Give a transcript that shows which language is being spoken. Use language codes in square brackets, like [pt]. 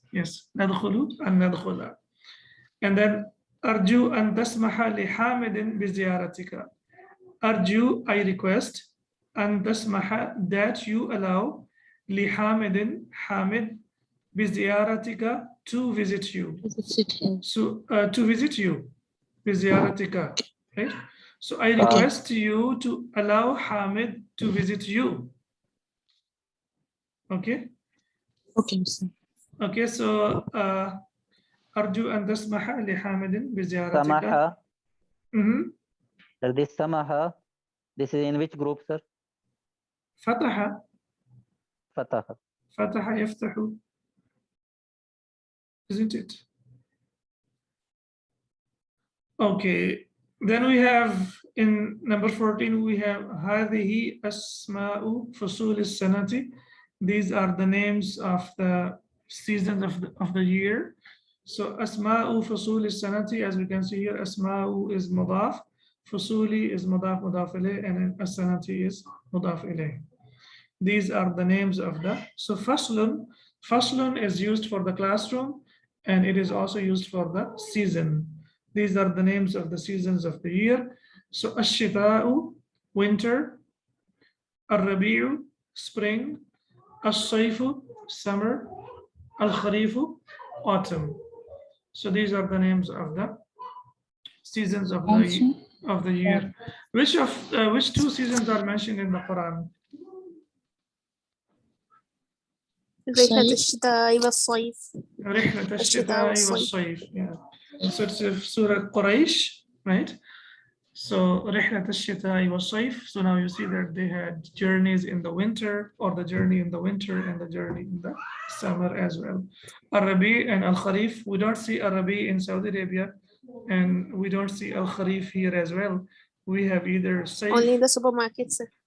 [en] Yes, [ar] ندخل أن ندخل. [en] And then [ar] أرجو أن تسمح لحامد بزيارتك. [en] أرجو, I request, [ar] أن تسمح, [en] that you allow, لحامد, حامد, [ar] بزيارتك, [en] to visit you. So to visit you, [ar] بزيارتك, [en] right? So I request you to allow Hamid to visit you. Okay. Okay, sir. Okay, so [ar] أرجو أن تسمح لحامد بزيارتك. سمح. [en] This samaha, this is in which group, sir? [ar] فتح. فتح. فتح يفتح. [en] Isn't it? Okay. Then we have in number 14, we have [ar] هذه أسماء فصول السنة. [en] These are the names of the seasons of the year. [ar] So أسماء فصول السنة, [en] as we can see here, [ar] أسماء is مضاف, فصولي is مضاف مضاف إليه, and السنة is مضاف إليه. [en] These are the names of the. So faslun is used for the classroom, and it is also used for the season. These are the names of the seasons of the year. So الشتاء, winter, الربيع, spring, الصيف, summer, الخريف, autumn. So these are the names of the seasons of the year. Which two seasons are mentioned in the Quran? [ar] رحلة الشتاء والصيف. رحلة الشتاء والصيف. Yeah. [en] So it's Surah Quraysh, right? [ar] So رحلة الشتاء والصيف. [en] So now you see that they had journeys in the winter, or the journey in the winter and the journey in the summer as well. Al-Rabi and Al-Kharif. We don't see Al-Rabi in Saudi Arabia, and we don't see Al-Kharif here as well. We have either Saif. Only in the supermarkets.